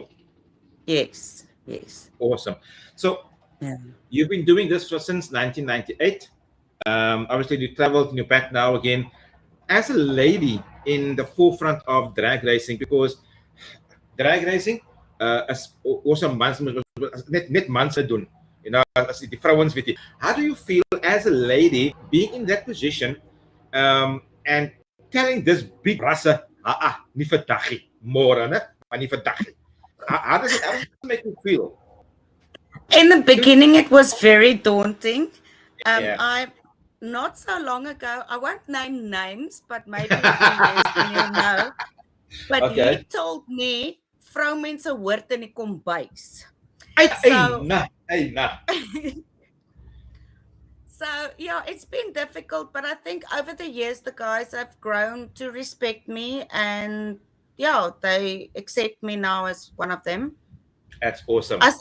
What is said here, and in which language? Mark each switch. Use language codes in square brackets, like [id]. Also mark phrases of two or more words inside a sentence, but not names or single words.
[en] Yes. Yes. Awesome. So Yeah. you've been doing this since 1998. Obviously, you traveled and you're back now again as a lady in the forefront of drag racing, because drag racing is also [af] net mans te doen. [en] You know, [af] as die vrouens weet jy. [en] How do you feel as a lady being in that position and telling this big rasse, [af] nie vandag nie, môre, né? Maar nie vandag nie. [en] How does it make you feel? In the beginning, it was very daunting. Yeah. I not so long ago, I won't name names, but maybe in a few years then you'll know. But Okay. he told me, [af] vroumense hoort in die kombuis. [en] So yeah, it's been difficult, but I think over the years the guys have grown to respect me, and yeah, they accept me now as one of them. That's awesome.